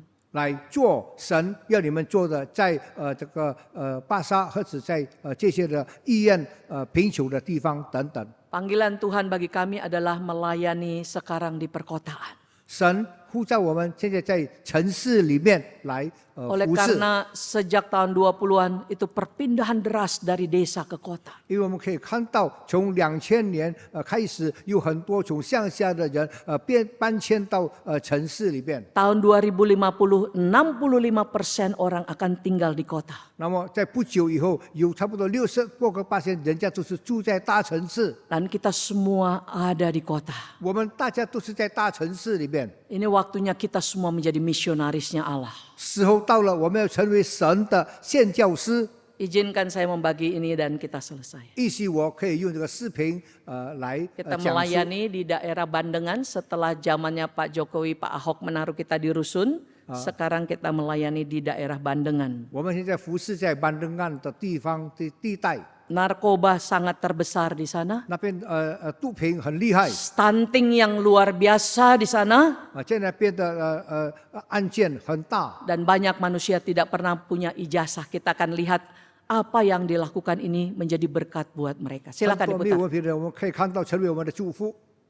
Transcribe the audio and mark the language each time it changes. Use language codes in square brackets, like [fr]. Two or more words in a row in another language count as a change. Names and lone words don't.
[zh] 来做神要你们做的，在这个巴沙或者在这些的医院贫穷的地方等等。 [id] Panggilan Tuhan bagi kami adalah melayani sekarang di perkotaan. [zh] 神呼召我们现在在城市里面来 [id] Oleh [zh] 服侍， [id] karena sejak tahun 20-an itu perpindahan deras dari desa ke kota. [zh] 因为我们可以看到从2000年开始，有很多从乡下的人搬迁到城市里边。 [id] Tahun 2050, 65% orang akan tinggal di kota. [zh] 那么在不久以后，有差不多60多个%，人家都是住在大城市。 [id] Dan kita semua ada di kota. [zh] 我们大家都是在大城市里边。 [id] Ini waktunya kita semua menjadi misionarisnya Allah. [zh] 时候到了，我们要成为神的宣教师。 [id] Izinkan saya membagi ini dan kita selesai. [zh] 也许我可以用这个视频来 [id] Kita [zh] 讲述。 [id] melayani di daerah Bandengan setelah zamannya Pak Jokowi, Pak Ahok menaruh kita di rusun. Sekarang kita melayani di daerah Bandengan. [zh] 我们现在服侍在板凳岸的地方的地带， [id] Narkoba sangat terbesar di sana. [zh] 那边毒品很厉害 [id] Stunting yang luar biasa di sana. [zh] 现在变得案件很大。 [id] Dan banyak manusia tidak pernah punya ijazah. Kita akan lihat apa yang dilakukan ini menjadi berkat buat mereka. [zh] 很 [id] Silakan [zh] 多没有 [id] diputar. [zh] 文凭的人，我们可以看到成为我们的祝福。